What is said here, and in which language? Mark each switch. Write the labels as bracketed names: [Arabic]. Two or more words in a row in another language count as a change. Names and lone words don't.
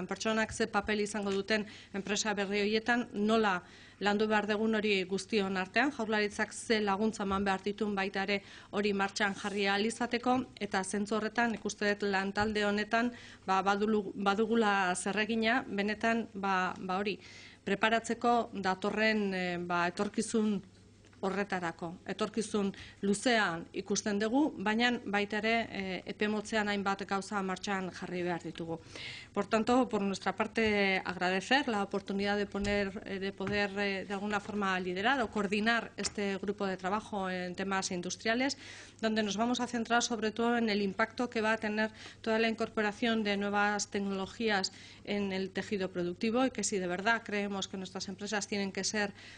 [Basque] Pertsonak ze papel izango duten enpresa berri horietan, nola landu behar dugun hori guztion artean, Jaurlaritzak ze laguntza eman behar dituen baita ere hori martxan jarri ahal izateko, eta zentzu horretan ikuste dut lantalde honetan badugula zerregina, benetan hori preparatzeko datorren etorkizun horretarako. Etorkizun luzean ikusten dugu, baina baita ere epe motzean hainbat gauza martxan jarri behar ditugu. [Spanish] Por tanto, por nuestra parte, agradecer la oportunidad de poder de alguna forma liderar o coordinar este grupo de trabajo en temas industriales, donde nos vamos a centrar sobre todo en el impacto que va a tener toda la incorporación de nuevas tecnologías en el tejido productivo y que si de verdad creemos que nuestras empresas tienen que ser